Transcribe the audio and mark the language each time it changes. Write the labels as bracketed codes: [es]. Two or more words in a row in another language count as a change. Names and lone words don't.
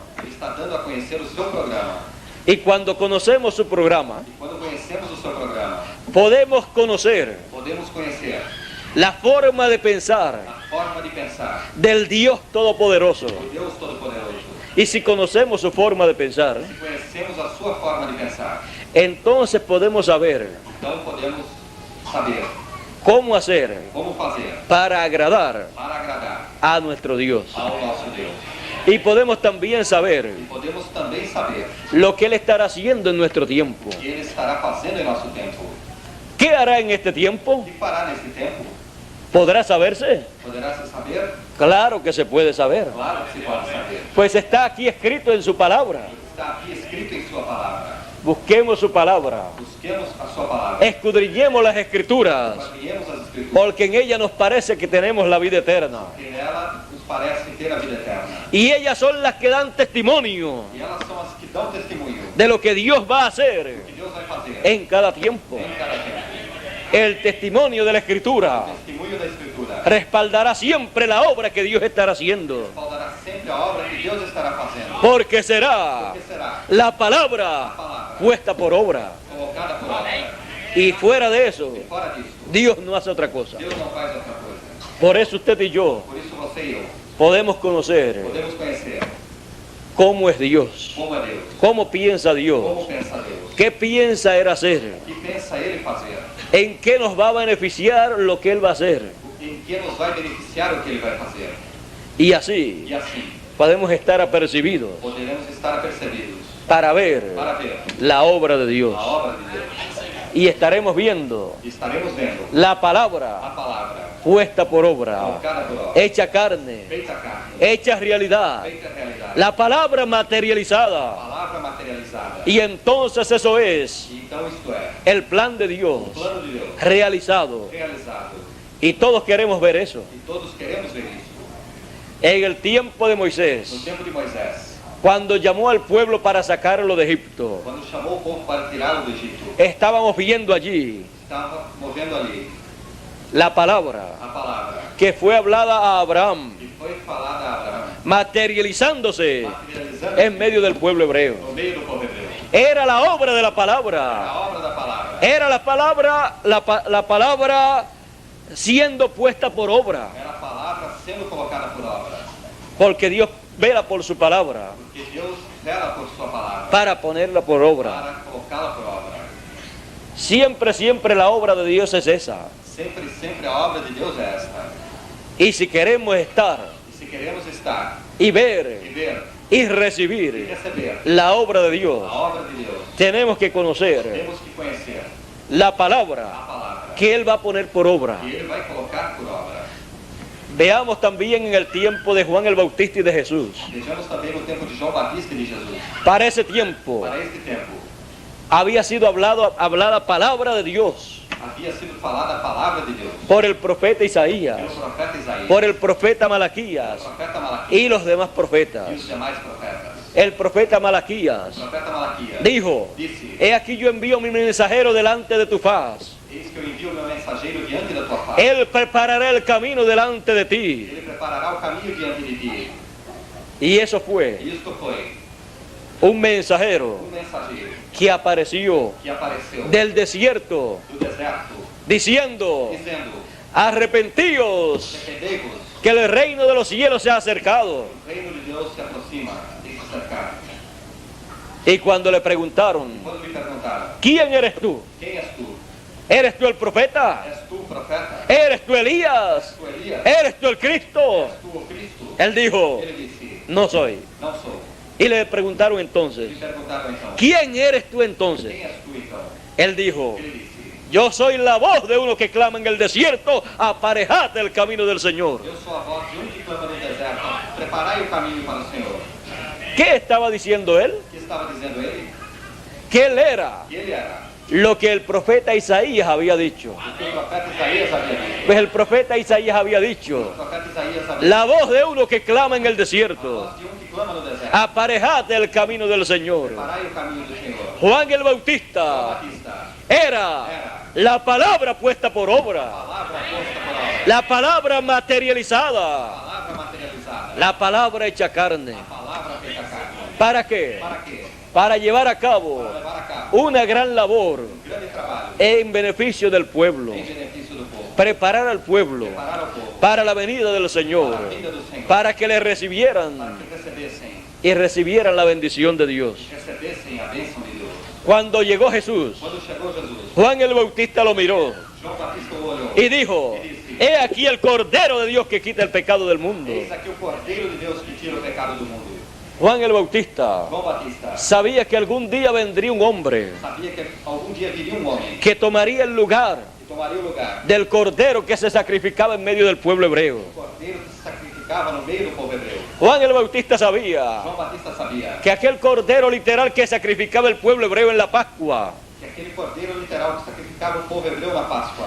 [pt] ele está dando a conhecer o seu programa. [es] Y cuando conocemos su programa, [pt] E quando conhecemos o seu programa, [es] podemos conocer [pt] podemos conhecer [es] la forma de pensar [pt] a forma de pensar [es] del Dios Todopoderoso. [pt] do Deus Todo-Poderoso. [es] Y si conocemos su forma de pensar, [pt] Se conhecemos a sua forma de pensar, [es] entonces podemos saber [pt] então podemos saber [es] cómo hacer [pt] como fazer [es] para agradar [pt] para agradar [es] a nuestro Dios. [pt] ao nosso Deus. [es] Y podemos también saber [pt] E podemos também saber [es] lo que Él estará haciendo en nuestro tiempo. [pt] o que ele estará fazendo em nosso tempo. [es] ¿Qué hará en este [pt] O [es] tiempo? [pt] que fará nesse tempo? [es] ¿Podrá saberse? [pt] Poderá se saber? [es] Claro que se puede saber. [pt] Claro que se pode saber. [es] Pues está aquí escrito en su palabra. [pt] Está aqui escrito em sua palavra. [es] Busquemos su palabra. [pt] Busquemos a sua palavra. [es] Escudriñemos las escrituras, [pt] Esquadrinhemos as escrituras. [es] porque en ella nos parece que tenemos la vida eterna. [pt] Porque nela nos parece ter a vida eterna. [es] Y ellas son las que dan testimonio [pt] E elas são as que dão testemunho [es] de lo que Dios va a hacer [pt] que Deus vai fazer [es] en cada tiempo. [pt] em cada tempo. [es] El testimonio de la Escritura [pt] O testemunho da Escritura [es] respaldará siempre la obra que Dios estará haciendo, [pt] respaldará sempre a obra que Deus estará fazendo. [es] porque será [pt] Porque será [es] la palabra puesta por obra. [pt] colocada por obra. [es] Y fuera de eso, [pt] E fora disso, [es] Dios no hace otra cosa. [pt] Deus não faz outra coisa. [es] Por eso usted y yo [pt] Por isso você e eu [es] podemos conocer [pt] podemos conhecer [es] cómo es Dios, [pt] como é Deus, [es] cómo piensa [pt] como [es] Dios, [pt] pensa Deus, [es] qué piensa Él hacer, [pt] o que pensa Ele fazer, [es] en qué nos va a beneficiar lo que Él va a hacer. [pt] em que nos vai beneficiar o que Ele vai fazer. [es] Y así [pt] E assim [es] podemos estar apercibidos [pt] poderemos estar apercebidos [es] para ver [pt] para ver [es] la obra de Dios. [pt] a obra de Deus. [es] Y estaremos viendo [pt] E estaremos vendo [es] la palabra [pt] a palavra [es] puesta por obra, [pt] colocada por obra, [es] hecha carne, [pt] feita carne, [es] hecha realidad, [pt] feita realidade, [es] la palabra [pt] a [es] materializada. [pt] palavra materializada. [es] Y entonces eso es [pt] E então isto é [es] el plan de Dios [pt] o plano de Deus [es] realizado. [pt] realizado. [es] Y todos queremos ver eso. [pt] E todos queremos ver isso. [es] En el tiempo de [pt] No [es] Moisés, [pt] tempo de Moisés, [es] cuando llamó al pueblo para sacarlo de Egipto, [pt] quando chamou o povo para tirá-lo do Egito, [es] estábamos viendo allí [pt] estava movendo ali [es] la palabra [pt] a palavra [es] que fue hablada a Abraham, [pt] que foi falada a Abraão, [es] materializándose [pt] materializando [es] en medio del pueblo hebreo. [pt] no meio do povo hebreu. [es] Era la obra de la palabra. [pt] A obra da palavra [es] Era la palabra, la palabra siendo puesta por obra. [pt] era a palavra sendo colocada [es] Porque Dios vela por su palabra [pt] Porque Deus zela por sua palavra [es] para ponerla por obra. [pt] para colocá-la por obra. [es] Siempre, siempre la obra de Dios es esa. [pt] Sempre, sempre a obra de Deus é esta. [es] Y si queremos estar [pt] E se queremos estar [es] y [pt] e [es] ver [pt] ver [es] y [pt] e [es] recibir [pt] receber [es] la obra de [pt] a [es] Dios, [pt] obra de Deus, [es] tenemos que conocer [pt] temos que conhecer [es] la [pt] a [es] palabra [pt] palavra [es] que Él va a poner por obra. [pt] que Ele vai colocar por obra. [es] Veamos también en el tiempo de Juan el Bautista y de Jesús. [pt] Vejamos também no tempo de João Batista e de Jesus. [es] Para ese tiempo [pt] Para este tempo, [es] había sido hablada palabra de Dios [pt] havia sido falada a palavra de Deus [es] por el profeta Isaías, [pt] pelo profeta Isaías, [es] por el profeta [pt] pelo [es] Malaquías [pt] profeta Malaquias [es] y los demás [pt] e [es] profetas. [pt] os demais profetas. [es] El profeta Malaquías [pt] O profeta Malaquias [es] dijo: [pt] disse: [es] he aquí yo envío mi mensajero delante de tu faz. [pt] Eis que eu envio meu mensageiro diante da tua face. [es] Él preparará el camino delante de ti. [pt] Ele preparará o caminho diante de ti. [es] Y eso fue [pt] E isto foi [es] un mensajero [pt] mensageiro [es] que apareció [pt] que apareceu [es] del desierto [pt] do deserto, [es] diciendo: [pt] dizendo: [es] arrepentíos, [pt] arrependei-vos, [es] que el reino de los cielos se ha acercado. [pt] o reino de Deus se aproxima e se acercar. [es] Y cuando le preguntaron: [pt] Quando me perguntaram: [es] ¿quién eres tú? [pt] quem és tu? [es] ¿Eres tú el profeta? [pt] És tu o profeta? [es] ¿Eres tú Elías? [pt] És tu Elias? [es] ¿Eres tú el Cristo? [pt] És tu o Cristo? [es] Él dijo: [pt] Ele disse: [es] no soy. [pt] não sou. [es] Y le preguntaron [pt] Me [es] entonces: [pt] perguntaram então: [es] ¿quién eres tú entonces? [pt] quem és tu então? [es] Él dijo: [pt] Ele disse: [es] yo soy la voz de uno que clama en el desierto, aparejad el camino del Señor. [pt] eu sou a voz de um que clama no deserto, preparai o caminho para o Senhor. [es] ¿Qué estaba diciendo él? [pt] O que estava dizendo ele? [es] Que él era [pt] Que ele era [es] lo que el profeta Isaías había dicho. [pt] o que o profeta Isaías havia dito. [es] Pues el profeta Isaías había [pt] O [es] dicho: [pt] profeta Isaías havia [es] la voz de uno que clama en el [pt] a [es] desierto, [pt] voz de um que clama no deserto. [es] aparejad el camino del Señor. [pt] Preparai o caminho do Senhor. [es] Juan el [pt] João [es] Bautista [pt] Batista, [es] era la palabra puesta por obra, [pt] palavra posta por obra, [es] la palabra materializada, [pt] palavra materializada, [es] la palabra hecha carne. [pt] palavra feita carne. [es] ¿Para qué? [pt] Para quê? [es] Para llevar a cabo [pt] Para levar a cabo [es] una gran labor [pt] grande trabalho [es] en beneficio del pueblo, [pt] em benefício do povo. [es] preparar al pueblo [pt] Preparar ao povo [es] para la venida del Señor, [pt] para a vinda do Senhor, [es] para que le [pt] para [es] recibieran [pt] que recebessem [es] y recibieran la bendición de Dios. [pt] a bênção de Deus. [es] Cuando llegó Jesús, [pt] Quando chegou Jesus, [es] Juan el Bautista lo miró [pt] João Batista o olhou [es] y dijo: he aquí el Cordero de Dios que quita el pecado del mundo. [pt] eis aqui o Cordeiro de Deus que tira o pecado do mundo. [es] Juan el Bautista [pt] João Batista [es] sabía que algún día vendría un hombre [pt] sabia que algum dia viria um homem [es] que tomaría el lugar [pt] que tomaria o lugar [es] del Cordero que se sacrificaba en medio del pueblo hebreo. [pt] do Cordeiro que se sacrificava no meio do povo hebreu. [es] Juan el Bautista sabía [pt] João Batista sabia [es] que aquel Cordero literal que sacrificaba el pueblo hebreo en la Pascua [pt] que aquele Cordeiro literal que sacrificava o povo hebreu na Páscoa